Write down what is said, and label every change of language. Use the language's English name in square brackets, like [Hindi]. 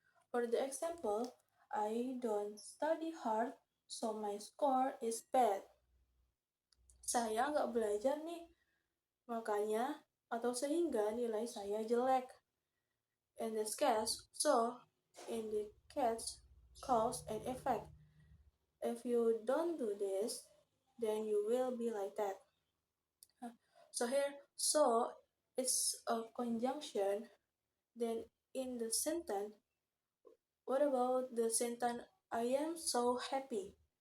[English] For the example, I don't study hard, so my score is bad. [Indonesian] Saya nggak belajar nih, makanya atau sehingga nilai saya jelek. [English] In this case, so indicates cause and effect. If you don't do this, then you will be like that. So here, so is a conjunction. Then in the sentence, what about the sentence I am so happy?